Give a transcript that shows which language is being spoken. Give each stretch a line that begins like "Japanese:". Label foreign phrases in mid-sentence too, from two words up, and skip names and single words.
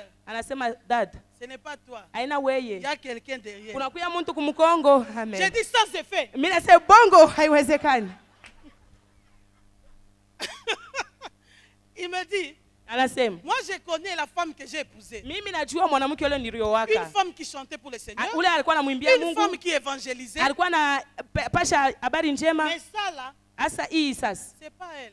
Swahili: Anasema dad.
French: Ce n'est pas toi.
Swahili: Haina weye.
French: Il y a quelqu'un derrière.
Swahili: Kunakuya mtu kumkongo.
French: Amen. J'ai dit sans effet.
Swahili: Mimi nasema bongo haiwezekani.
French: Il me dit, moi je connais la femme que j'ai épousée. Une femme qui chantait pour le Seigneur. Une femme qui évangélisait. Mais ça là, c'est pas elle.